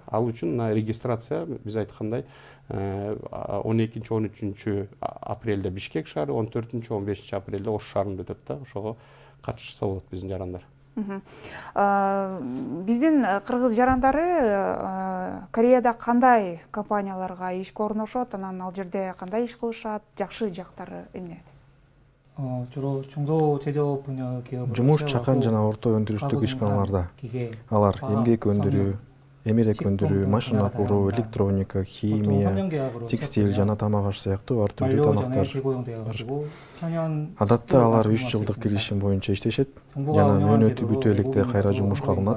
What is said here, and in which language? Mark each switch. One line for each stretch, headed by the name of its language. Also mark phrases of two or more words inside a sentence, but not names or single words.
Kyrgyz: Ал үчүн регистрация биз айткандай 12-13 апрелде Бишкек шаары, 14-15 апрелде Ош шаарында өтөт да. Ошого катышса болот биздин жарандар. Биздин кыргыз жарандары Кореяда кандай компанияларга ишке орношот, анан ал жерде кандай иш кылышат, жакшы жактары эмне?
Korean: 주로 중소 제조업 분야 기업을
Kyrgyz: жумуш чакан жана орто өндүрүштүк ишканаларда алар эмгек өндүрүү, эмерек өндүрүү, машина куруу, электроника, химия, текстиль жана тамак аш сыяктуу ар түрдүү тармактар бар. Адатта алар 3 жылдык келишим боюнча иштешет жана мөөнөтү бүтө электе кайра жумушка алынат.